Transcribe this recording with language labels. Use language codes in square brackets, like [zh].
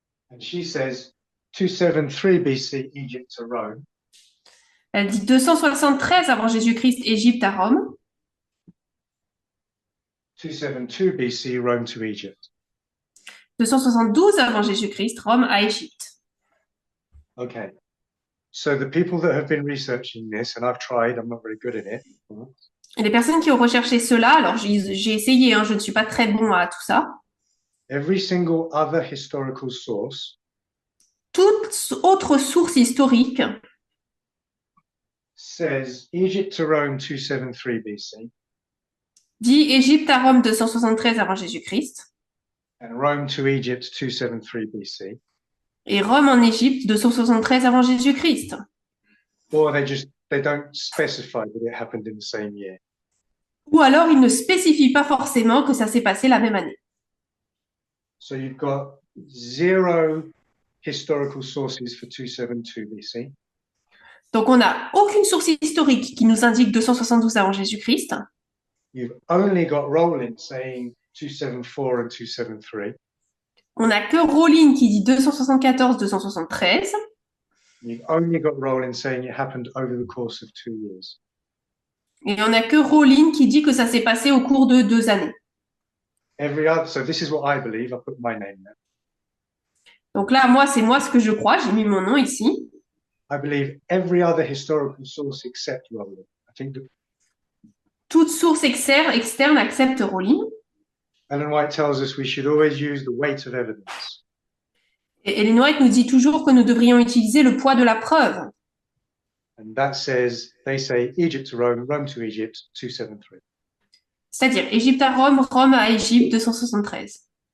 [en] And she says 273 BC, Egypt to Rome, [fr] Elle dit 273 avant Jésus-Christ, Égypte à Rome, [en] 272 BC, Rome to Egypt. [fr] 272 avant Jésus-Christ, Rome à Égypte. [en] Okay. So the people that have been researching this, and I've tried, I'm not very good at it. [fr] Et les personnes qui ont recherché cela, alors j'ai essayé, je ne suis pas très bon à tout ça. [en] Every single other historical source [fr] Toute autre source historique [en] says Egypt to Rome 273 BC [fr] dit Égypte à Rome 273 avant Jésus-Christ [en] and Rome to Egypt 273 BC, [fr] et Rome en Égypte 273 avant Jésus-Christ. [en] or they don't specify that it happened in the same year. [fr] Ou alors ils ne spécifient pas forcément que ça s'est passé la même année. [en] So you've got 0 historical sources for 272 BC, [fr] Donc on n'a aucune source historique qui nous indique 272 avant Jésus-Christ. [en] you've only got Rowling saying 274 and 273, [fr] On n'a que Rowling qui dit 274, 273. [en] you've only got Rowling saying it happened over the course of 2 years. [fr] Et on n'a que Rowling qui dit que ça s'est passé au cours de 2 années. [en] So this is what I believe, I put my name there. [fr] Donc là, c'est moi ce que je crois, j'ai mis mon nom ici. [en] I believe every other historical source except Rowling. I think that [fr] Toute source externe accepte Rowling. [en] Ellen White tells us we should always use the weight of evidence. [fr] Et Ellen White nous dit toujours que nous devrions utiliser le poids de la preuve. [en] And that says, they say Egypt to Rome, Rome to Egypt, 273. [fr] C'est-à-dire Égypte à Rome, Rome à Égypte, 273.